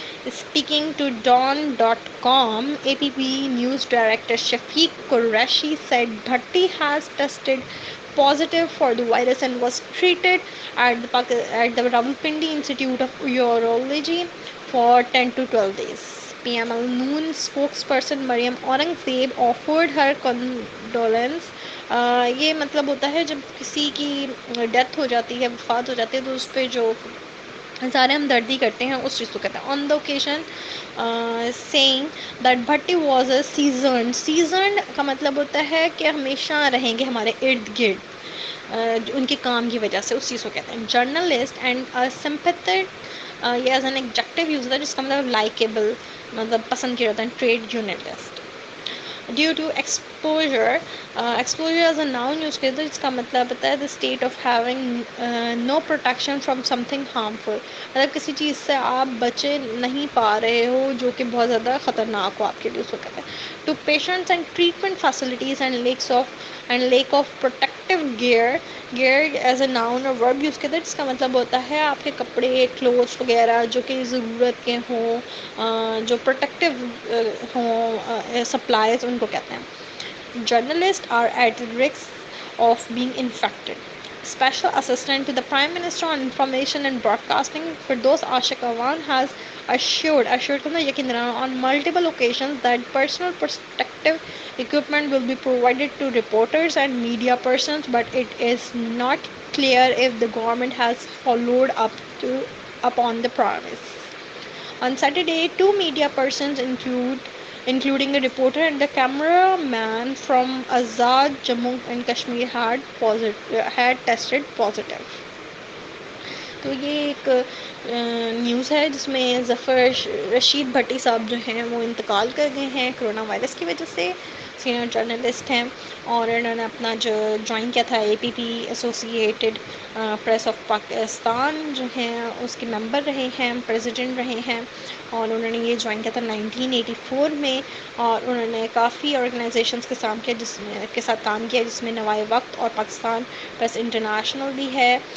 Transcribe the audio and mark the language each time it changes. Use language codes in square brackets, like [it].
[en] Speaking to Dawn.com, APP News Director Shafiq Qureshi said Bhatti has tested positive for the virus and was treated at the Rawalpindi Institute of Urology for 10 to 12 days. PML Noon spokesperson Mariam Aurangzeb offered her condolence. [ur] یہ مطلب ہوتا ہے جب کسی کی death ہو جاتی ہے, وفات ہو جاتی ہے, تو اس پہ جو سارے ہمدردی کرتے ہیں اس چیز کو کہتے ہیں. [en] on the occasion saying that Bhatti was a seasoned [ur] کا مطلب ہوتا ہے کہ ہمیشہ رہیں گے ہمارے ارد گرد, ان کے کام کی وجہ سے, اس چیز کو کہتے ہیں. [en] journalist and sympathetic, [ur] یہ [en] as an executive [ur] یوز ہوتا ہے جس کا مطلب لائکیبل, مطلب پسند کیا جاتا ہے. [en] trade journalist due to exposure, exposure as a noun [ur] use کرتے ہیں جس کا مطلب ہوتا ہے [en] the state of having no protection from something harmful, [ur] مطلب کسی چیز سے آپ بچے نہیں پا رہے ہو جو کہ بہت زیادہ خطرناک ہو آپ کے لیے, اس کو کہتے ہیں. [en] to patients and treatment facilities and lack of protective gear as a noun اور verb [ur] یوز کرتے ہیں جس کا مطلب ہوتا ہے آپ کے کپڑے, کلوتھس وغیرہ جو کہ ضرورت کے ہوں, جو پروٹیکٹیو ہوں سپلائز, ان کو کہتے ہیں. [en] Journalists are at risk of being infected. Special Assistant to the Prime Minister on Information and Broadcasting Firdaus Ashik Awan has assured on multiple occasions that personal protective equipment will be provided to reporters and media persons, but it is not clear if the government has followed up on the promise. On Saturday, two media persons including a reporter and a cameraman from Azad Jammu and Kashmir had tested positive. [ur] تو یہ ایک news ہے جس میں ظفر رشید بھٹی صاحب جو ہیں وہ انتقال کر گئے ہیں کرونا وائرس کی وجہ سے. سینئر جرنلسٹ ہیں اور انہوں نے اپنا جو جوائن کیا تھا اے پی پی ایسوسیٹیڈ پریس آف پاکستان جو ہیں اس کے ممبر رہے ہیں, پریزیڈنٹ رہے ہیں, اور انہوں نے یہ جوائن کیا تھا 1984 میں, اور انہوں نے کافی آرگنائزیشنس کے ساتھ کام کیا جس میں نوائے وقت اور پاکستان پریس انٹرنیشنل بھی ہے.